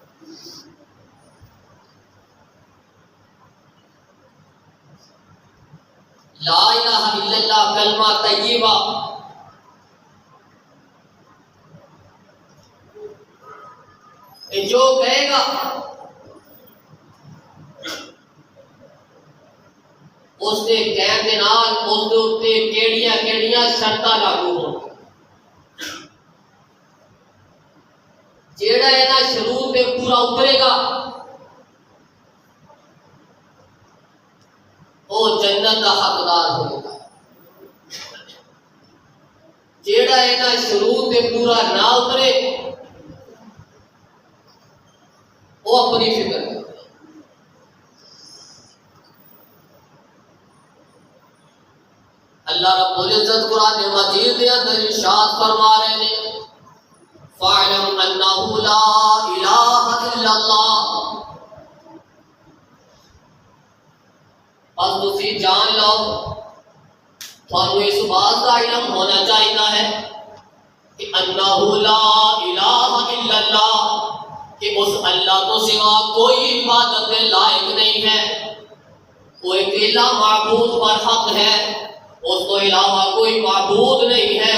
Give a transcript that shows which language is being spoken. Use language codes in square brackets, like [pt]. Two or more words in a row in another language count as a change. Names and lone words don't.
[ar] لا الہ الا اللہ [pa] کلمہ طیبہ جو کہے گا اس دے کہن دے نال اس دے اوتے کیڑیاں کیڑیاں شرطاں لاگو ہون۔ [ur] جیڑا ہے نا شروع پہ پورا اترے گا وہ جنت کا حقدار ہوگا۔ جیڑا ہے نا شروع پہ پورا نہ اترے وہ اپنی فکر کرے۔ اللہ رب العزت قرآن مجید کے اندر ارشاد فرما رہے ہیں [ar] فَاعْلَمْ أَنَّهُ لَا إِلَٰهَ إِلَّا اللَّهُ، [ur] بس تسی جان لو، تھانو اس بات کا علم ہونا چاہیے ہے کہ [ar] انہ لا الہ الا اللہ، [ur] کہ اس اللہ کو سوا کوئی عبادت کے لائق نہیں ہے، وہ اکیلا معبود پر حق ہے، اس کو علاوہ کوئی معبود نہیں ہے۔